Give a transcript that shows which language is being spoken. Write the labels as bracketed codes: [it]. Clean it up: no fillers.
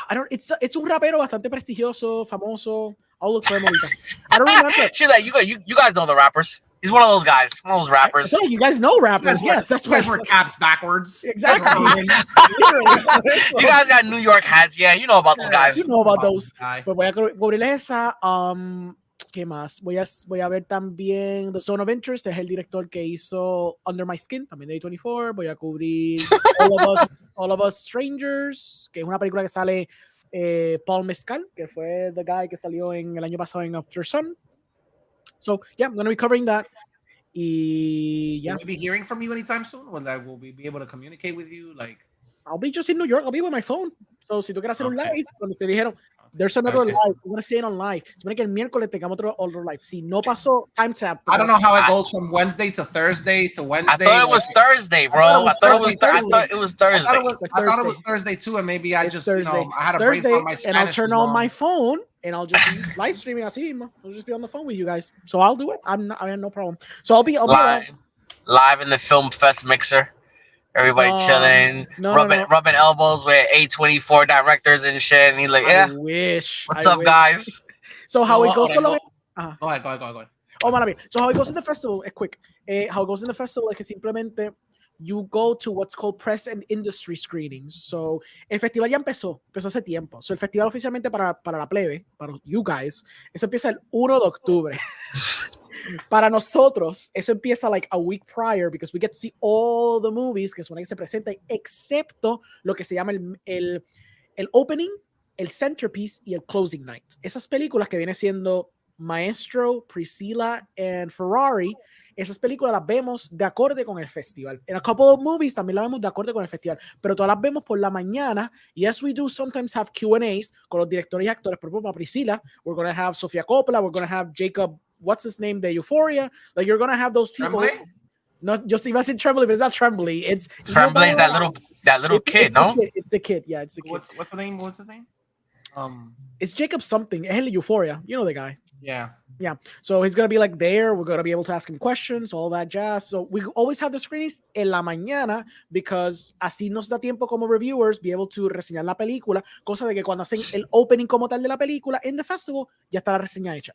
[en] It's [es] un rapero bastante prestigioso, famoso. [en] I'll look for him [es] ahorita. [en] I don't remember. She's like, you guys know the rappers. He's one of those guys, one of those rappers. You guys know rappers, yes. That's why we're caps backwards. Exactly. You guys got New York hats, yeah. You know about those guys. You know about those. [es] Pues voy a cubrir esa. ¿Qué más? Voy a ver también The Zone of Interest, es el director que hizo Under My Skin, también de A24. Voy a cubrir All of Us Strangers, que es una película que sale Paul Mescal, que fue [en] the guy [es] que salió en el año pasado en After Sun. [en] So yeah, I'm gonna be covering that. [es] Y [en] Will we be hearing from you anytime soon? Will we be able to communicate with you? Like, I'll be just in New York. I'll be with my phone. So [es] si tú quieres hacer un live, cuando te dijeron, [en] there's another live, we're gonna say it on live. [es] Supone que el miércoles tengamos otro live. Si no pasó, [en] time tap. I don't know how it goes from Wednesday to Thursday to Wednesday. I thought it was Thursday, bro. I thought it was Thursday. I thought it was Thursday too, and maybe I just, Thursday. I had a Thursday, brain for my Spanish. And I'll turn on my phone and I'll just be live streaming. I'll just be on the phone with you guys. So I'll do it. I have no problem. So I'll be live in the Film Fest mixer. Everybody chilling, rubbing elbows with A24 directors and shit. And he's like, yeah. What's up, guys? So how it goes? Go ahead. [es] Oh, maravilla. [en] So how it goes in the festival is quick. How it goes in the festival [es] es que simplemente [en] you go to what's called press and industry screenings. [es] So el festival ya empezó hace tiempo. So el festival oficialmente para la plebe, para [en] you guys, [es] eso empieza el 1 de octubre. Para nosotros, eso empieza [en] like a week prior because we get to see all the movies [es] que son que se presentan, excepto lo que se llama el opening, el centerpiece y el closing night. Esas películas que viene siendo Maestro, Priscilla and Ferrari, esas películas las vemos de acorde con el festival. En [en] a couple of movies [es] también las vemos de acorde con el festival, pero todas las vemos por la mañana. [en] Yes, we do sometimes have Q&As [es] con los directores y actores. Por ejemplo, para [en] Priscilla, we're going to have Sofia Coppola, we're going to have Jacob, what's his name, de Euphoria. Like, you're going to have those people. Tremblay? [es] No, yo iba a decir Tremblay, [en] but it's not Tremblay. It's Tremblay is that little kid, no? It's the kid. Yeah, it's the kid. What's the name? What's his name? It's Jacob something. [es] Es el [en] Euphoria. You know the guy. Yeah. So he's gonna be like there. We're gonna be able to ask him questions, all that jazz. So we always have the screenings [es] en la mañana [en] because [es] así nos da tiempo como [en] reviewers be able to [es] reseñar la película. Cosa de que cuando hacen el opening como tal de la película [en] in the festival [es] ya está la reseña hecha.